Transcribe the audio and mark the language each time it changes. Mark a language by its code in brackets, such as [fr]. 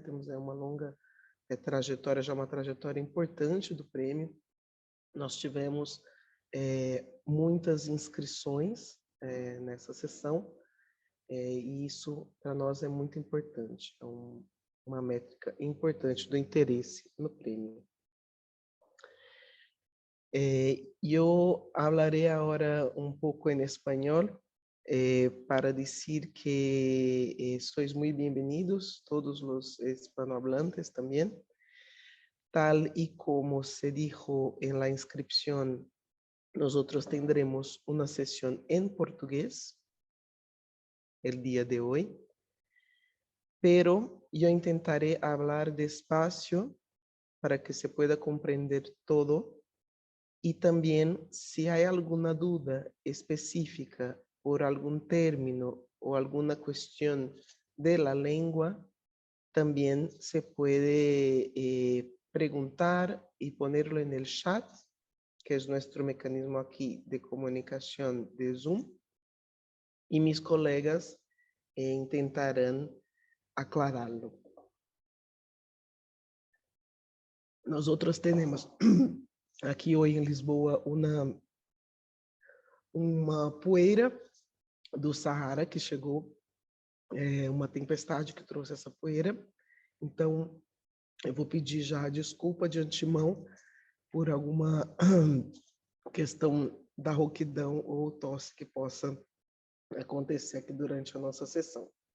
[pt] Temos uma longa trajetória, já uma trajetória importante do prêmio. Nós tivemos muitas inscrições nessa sessão, e isso para nós é muito importante, é uma métrica importante do interesse no prêmio. Eu falaré agora pouco em espanhol, [es] para decir que sois muy bienvenidos, todos los hispanohablantes también. Tal y como se dijo en la inscripción, nosotros tendremos una sesión en portugués el día de hoy, pero yo intentaré hablar despacio para que se pueda comprender todo. Y también, si hay alguna duda específica por algún término o alguna cuestión de la lengua, también se puede preguntar y ponerlo en el chat, que es nuestro mecanismo aquí de comunicación de Zoom, y mis colegas intentarán aclararlo. Nosotros tenemos [pt] aqui hoje em Lisboa uma poeira do Saara que chegou, uma tempestade que trouxe essa poeira. Então, eu vou pedir já desculpa de antemão por alguma questão da rouquidão ou tosse que possa acontecer aqui durante a nossa sessão.